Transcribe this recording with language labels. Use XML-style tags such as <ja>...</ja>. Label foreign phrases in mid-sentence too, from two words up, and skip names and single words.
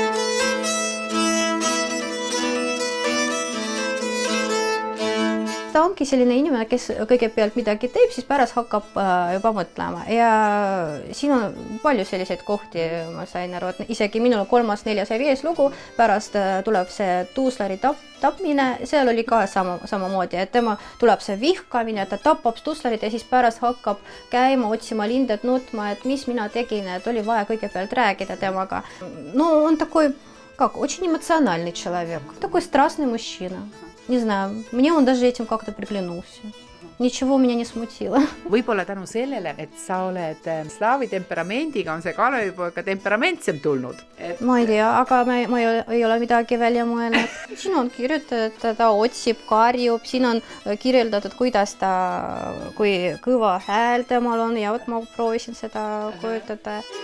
<et>Ta ongi ongi selline inimene, kes kõigepealt midagi teeb, siis pärast hakkab juba mõtlema ja siin on palju selliseid kohti, ma sain aru, et isegi minul 3., 4. ja 5. lugu, pärast tuleb see tuuslari tapmine, seal oli ka samamoodi, et tema tuleb see vihkamine, ta tapab tuuslarit ja siis pärast hakkab käima, otsima lindet, nutma, et mis mina tegin, et oli vaja kõigepealt rääkida temaga.</et> <ru>No он такой, как, очень эмоциональный человек, такой страстный мужчина. Не знаю, мне он даже этим как-то приглянулся. Ничего меня не смутило.</ru> <et>Võib-olla tänu sellele, et sa oled slaavi temperamendiga, on see Kalevipoega temperamentsem tulnud. Ma ei tea, aga ma ei ole midagi välja mõelnud. Siin on kirjutatud, et ta otsib, karjub, siin on kirjeldatud, kuidas ta, kui kõva hääl temal on ja ma proovisin seda kujutada.</et>